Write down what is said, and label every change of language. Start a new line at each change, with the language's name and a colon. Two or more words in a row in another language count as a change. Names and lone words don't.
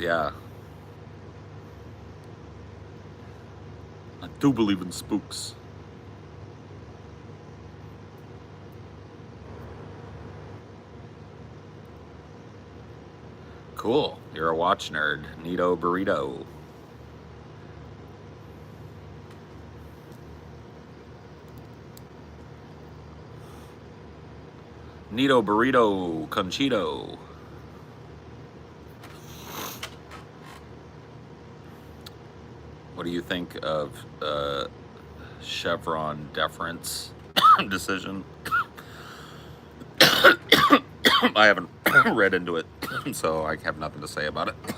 English: Yeah. I do believe in spooks. Cool. You're a watch nerd. Neato burrito. Neato burrito conchito. What do you think of Chevron deference decision? I haven't read into it, so I have nothing to say about it.